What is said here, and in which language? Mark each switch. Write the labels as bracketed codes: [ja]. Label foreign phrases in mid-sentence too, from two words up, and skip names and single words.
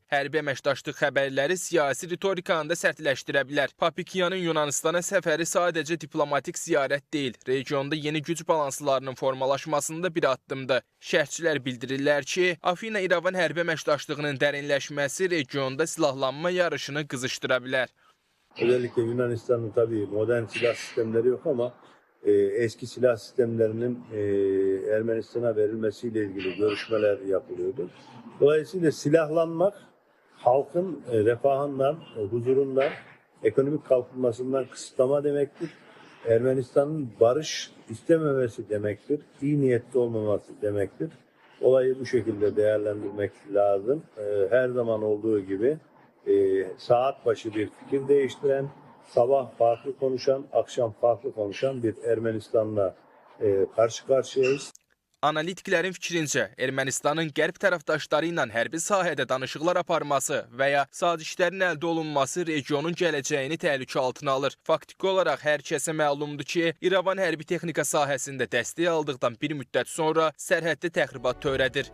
[az] Hərbi əməkdaşlıq xəbərləri siyasi ritorikanı da sərtləşdirə bilər. Papikyanın Yunanistana səfəri sadəcə diplomatik ziyarət deyil, regionda yeni güc balanslarının formalaşmasında bir addımdır. Şərhçilər bildirirlər ki, Afina-İrəvan hərbi əməkdaşlığının dərinləşməsi regionda silahlanma yarışını qızışdıra bilər. [tr] Özellikle Yunanistan'ın tabii modern silah sistemleri yok ama eski silah sistemlerinin Ermenistan'a verilmesiyle ilgili görüşmeler yapılıyordu. Dolayısıyla silahlanmak halkın refahından, huzurundan, ekonomik kalkınmasından kısıtlama demektir. Ermenistan'ın barış istememesi demektir. İyi niyetli olmaması demektir. Olayı bu şekilde değerlendirmek lazım. Her zaman olduğu gibi saat başı bir fikir değiştiren, sabah farklı konuşan, akşam farklı konuşan bir Ermenistan'la karşı karşıyayız. [az] Analitiklərin fikrincə, Ermənistanın qərb tərəfdaşları ilə hərbi sahədə danışıqlar aparması və ya sazişlərin əldə olunması regionun gələcəyini təhlükə altına alır. Faktiki olaraq hər kəsə məlumdur ki, İrəvan hərbi texnika sahəsində dəstək aldıqdan bir müddət sonra sərhəddə təxribat törədir.